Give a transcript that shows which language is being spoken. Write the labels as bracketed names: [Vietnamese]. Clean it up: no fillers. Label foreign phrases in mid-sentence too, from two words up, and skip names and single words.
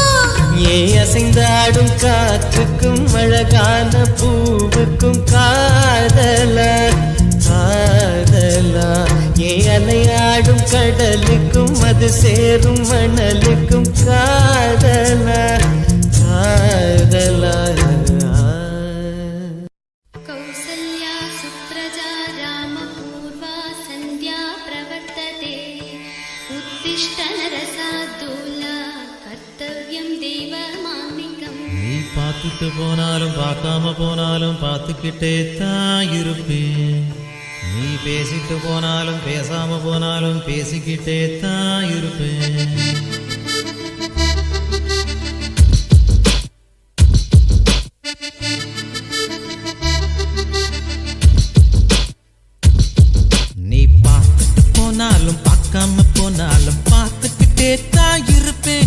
[Tamil] ஏன் அசைந்தாடும் காற்றுக்கும் அழகான பூவுக்கும் காதலா காதலா ஏன் அலையாடும் கடலுக்கும் அது சேரும் மணலுக்கும் காதலா காதலா [Sanskrit] कौसल्या सुप्रजा रामपूर्वा सन्ध्या प्रवर्तते उत्तिष्ठ नरसार्दूल कर्तव्यं देवमान्निकम् [Tamil] நீ பார்த்துட்டு போனாலும் பார்க்காம போனாலும் பார்த்துக்கிட்டே தான் இருப்பேன். நீ பேசிட்டு போனாலும் பேசாம போனாலும் பேசிக்கிட்டே தான் இருப்பேன். நீ பார்த்துட்டு போனாலும் பார்க்காம போனாலும் பார்த்துக்கிட்டே தான் இருப்பேன்.